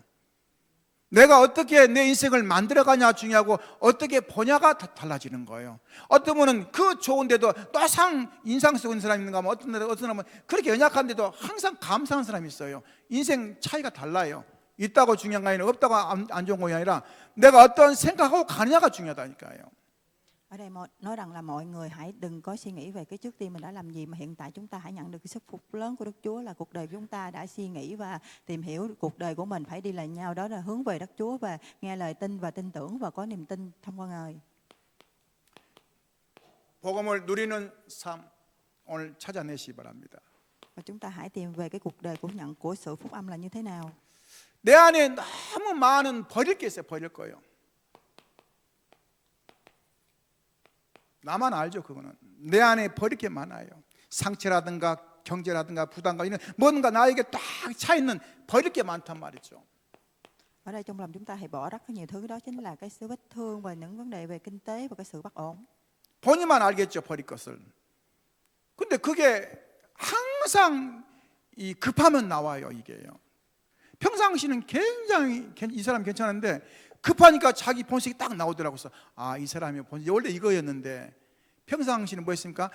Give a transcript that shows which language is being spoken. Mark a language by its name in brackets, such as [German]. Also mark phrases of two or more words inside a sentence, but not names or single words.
[Korean] 내가 어떻게 내 인생을 만들어가냐 중요하고 어떻게 보냐가 달라지는 거예요. 어떤 분은 그 좋은데도 또 인상 쓰는 사람이 있는가 하면 어떤 사람은 그렇게 연약한데도 항상 감사하는 사람이 있어요. 인생 차이가 달라요. 있다고 중요한 게 아니라 없다고 안 좋은 것이 아니라 내가 어떤 생각하고 가느냐가 중요하다니까요. [Vietnamese] Ở đây nói rằng là mọi người hãy đừng có suy nghĩ về cái trước tiên mình đã làm gì, mà hiện tại chúng ta hãy nhận được cái sức phúc lớn của Đức Chúa là cuộc đời của chúng ta đã suy nghĩ và tìm hiểu cuộc đời của mình phải đi lại nhau, đó là hướng về Đức Chúa và nghe lời tin và tin tưởng và có niềm tin thông qua Ngài. [Korean] 복음을 누리는 삶 오늘 찾아내시기 바랍니다. [Vietnamese] Và chúng ta hãy tìm về cái cuộc đời của sự phúc âm là như thế nào. [Korean] 내 안에 너무 많은 버릴 게 있어요. 버릴 거예요. 나만 알죠. 그거는 내 안에 버릴 게 많아요. 상처라든가 경제라든가 부담과 이런 뭔가 나에게 딱 차 있는 버릴 게 많단 말이죠. [Vietnamese] Ở đây trong lòng chúng ta hãy bỏ rất nhiều thứ, đó chính là cái sự vết thương và những vấn đề về kinh tế và cái sự bất ổn. [Korean] 본인만 알겠죠. 버릴 것을. 근데 그게 항상 이 급하면 나와요. 이게요. 평상시는 굉장히 이 사람 괜찮은데 급하니까 자기 본색이 딱 나오더라고요. 그래서 이 사람이 원래 이거였는데 평상시는 뭐 했습니까?